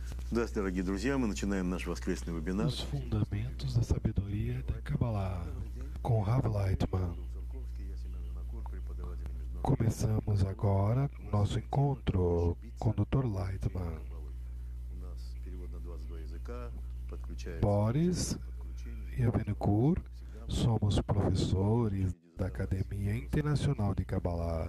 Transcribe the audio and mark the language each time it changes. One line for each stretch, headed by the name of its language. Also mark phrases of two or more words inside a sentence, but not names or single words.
Russian: Здравствуйте, дорогие друзья. Мы начинаем наш воскресный вебинар.
Portuguese: Os fundamentos da sabedoria da Kabbalah, com Rav Lightman. Começamos agora nosso encontro com o Dr. Lightman. Boris e Avenukur somos professores da Academia Internacional de Kabbalah.